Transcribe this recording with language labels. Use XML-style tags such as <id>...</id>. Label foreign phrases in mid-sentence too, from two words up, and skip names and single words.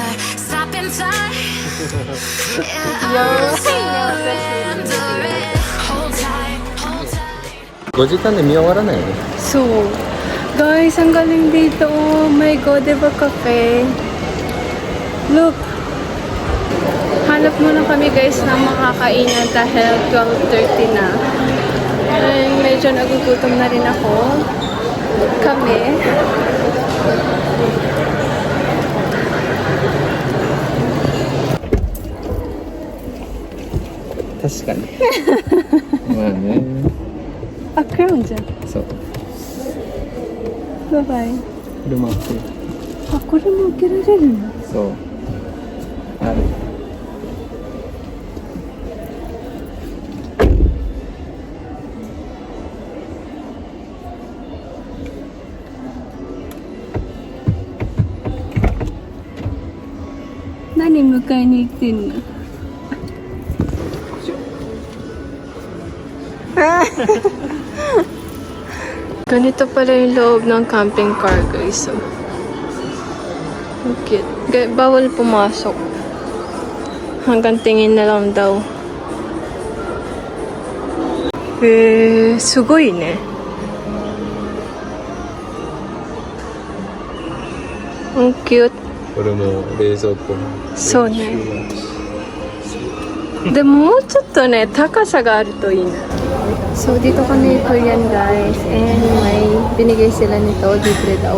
<en>Stop in time. Yeah, I'll surrender it. Hold tight, hold tight.</en> <ja>5 時間で見終わらないよね。</ja> <tl>So, guys, ang galing dito.</tl> <en>Oh my God,</en> <tl>diba cafe?</tl> <en>Look.</en> <tl>Hanap muna kami guys ng makakainan dahil 12:30 na. Ay, medyo nagugutom na rin ako. Kami.</tl> <ja>確かに。まあね。あ、クラウンじゃん。そう。バイバイ。これもあって。あ、これも受けられるの？そう。ある。何迎えに行ってんの？</ja> <tl>Ganito pala yung loob ng camping car guys. So, okay. Bawal pumasok. Hanggang tingin na lang daw.</tl> <ja>すごいね.</ja> <tl>Ang cute.</tl> <ja>これも冷蔵庫。そうね。でももうちょっとね、高さがあるといいな。</ja> <tl>So, dito kami Korean guys. And may binigay sila nito, libre daw.</tl>